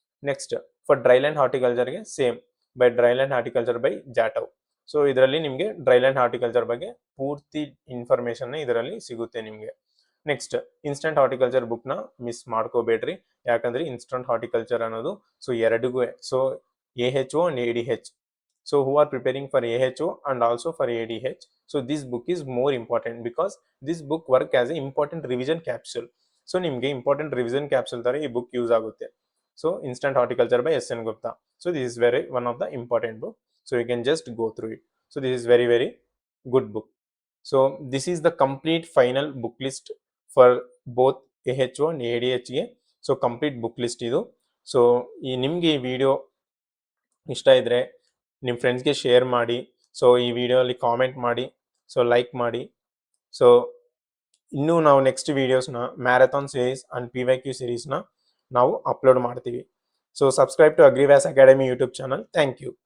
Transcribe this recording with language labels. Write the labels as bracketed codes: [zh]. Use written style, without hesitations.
[en] Next for dryland ಹಾರ್ಟಿಕಲ್ಚರ್ಗೆ same, by dryland horticulture by Jatav. [kn] So ಇದರಲ್ಲಿ ನಿಮಗೆ dry land horticulture ಬಗ್ಗೆ ಪೂರ್ತಿ ಇನ್ಫಾರ್ಮೇಶನ್ ಇದರಲ್ಲಿ ಸಿಗುತ್ತೆ ನಿಮಗೆ. ನೆಕ್ಸ್ಟ್ ಇನ್ಸ್ಟಂಟ್ ಹಾರ್ಟಿಕಲ್ಚರ್ ಬುಕ್ನ ಮಿಸ್ ಮಾಡ್ಕೋಬೇಡ್ರಿ, ಯಾಕಂದ್ರೆ ಇನ್ಸ್ಟಂಟ್ ಹಾರ್ಟಿಕಲ್ಚರ್ ಅನ್ನೋದು so ಎರಡಿಗೂ, so AHO and ADH. [en] So who are preparing for AHO and also for ADH, so this book is more important because this book work as a important revision capsule. [kn] So ನಿಮಗೆ important revision capsule ತರ ಈ book use ಆಗುತ್ತೆ. So instant horticulture by SN Gupta. [en] So this is very one of the important book. So you can just go through it. So this is very very good book. So this is the complete final book list for both AHO and ADH ಗೆ. [kn] So complete book list ಇದು. So ನಿಮಗೆ ಈ video ಇಷ್ಟ ಇದ್ದರೆ ನಿಮ್ಮ ಫ್ರೆಂಡ್ಸ್ಗೆ share ಮಾಡಿ. So ಈ ವಿಡಿಯೋಲಿ ಕಾಮೆಂಟ್ ಮಾಡಿ, ಸೊ ಲೈಕ್ ಮಾಡಿ. ಸೊ ಇನ್ನೂ ನಾವು ನೆಕ್ಸ್ಟ್ ವೀಡಿಯೋಸ್ನ ಮ್ಯಾರಥಾನ್ ಸೀರೀಸ್ ಆ್ಯಂಡ್ PYQ ಸೀರೀಸ್ನ ನಾವು ಅಪ್ಲೋಡ್ ಮಾಡ್ತೀವಿ. So [en] Subscribe to Agrivyas Academy YouTube channel. Thank you.